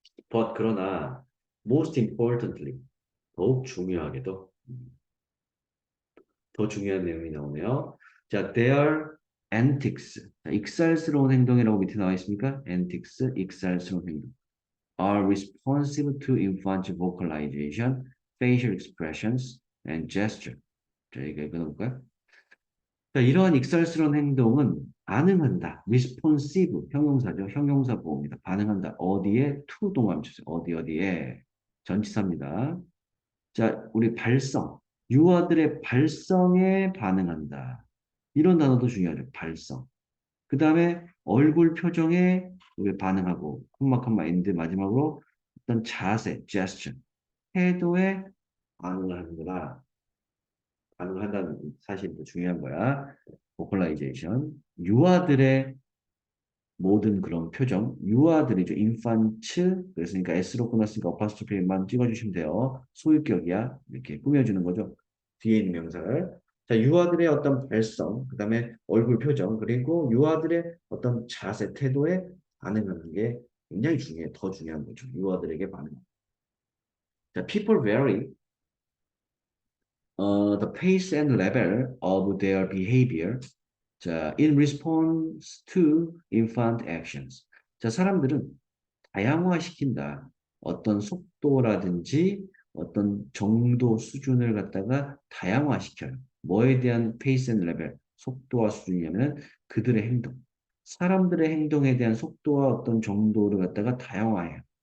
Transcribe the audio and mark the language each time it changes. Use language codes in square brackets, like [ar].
[en] But [ko] 그러나 [en] most importantly [ko] 더욱 중요하게도 더 중요한 내용이 나오네요. [en] 자, their antics. [ko] 자, 익살스러운 행동이라고 밑에 나와 있습니까? antics, 익살스러운 행동. [en] are responsive to infant vocalization, facial expressions, and gesture. [ko] 자, 이거 읽어놓을까요? 자, 이러한 익살스러운 행동은 반응한다. responsive, 형용사죠. 형용사 보호입니다. 반응한다. 어디에? to 동사를 주세요. 어디에? 전치사입니다. 자, 우리 발성. 유아들의 발성에 반응한다. 이런 단어도 중요하죠. 발성. 그 다음에 얼굴 표정에 우리 반응하고, 콤마, 엔드 마지막으로 어떤 자세, gesture, 태도에 반응을 하는구나. 반응을 한다는 사실도 중요한 거야. [en] vocalization. [ko] 유아들의 모든 그런 표정, 유아들이죠. 인판츠, 그랬으니까 S로 끝났으니까 어파스토피만 찍어주시면 돼요. 소유격이야. 이렇게 꾸며주는 거죠. 뒤에 있는 명사를. 자, 유아들의 어떤 발성, 그 다음에 얼굴 표정, 그리고 유아들의 어떤 자세, 태도에 반응하는 게 굉장히 중요해. 더 중요한 거죠. 유아들에게 반응. [en] 자, people vary the pace and level of their behavior. 자, in response to infant actions. [ko] 자, 사람들은 다양화시킨다. 어떤 속도라든지 어떤 정도 수준을 갖다가 다양화시켜요. 뭐에 대한 pace and level, 속도와 수준이냐면 그들의 행동. 사람들의 행동에 대한 속도와 어떤 정도를 갖다가 다양화해요.